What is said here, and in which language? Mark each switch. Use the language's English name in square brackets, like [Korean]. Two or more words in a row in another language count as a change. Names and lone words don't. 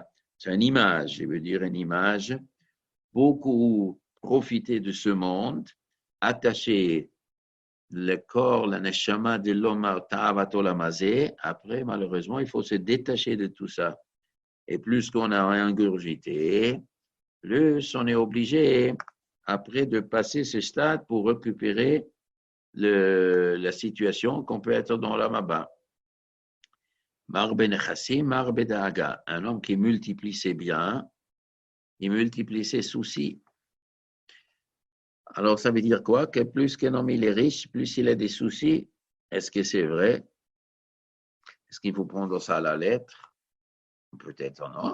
[French] C'est une image, je veux dire une image. Beaucoup profiter de ce monde, attacher le corps, la neshama de l'homme à ta'avatolamazé. Après, malheureusement, il faut se détacher de tout ça. Et plus qu'on a ingurgité, plus on est obligé, après, de passer ce stade pour récupérer la situation qu'on peut être dans la maba. [Hebrew] מרבה נכסים, מרבה דאגה. [French] Un homme qui multiplie ses biens, il multiplie ses soucis. Alors, ça veut dire quoi? Que plus qu'un homme il est riche, plus il a des soucis. Est-ce que c'est vrai? Est-ce qu'il faut prendre ça à la lettre? Peut-être non.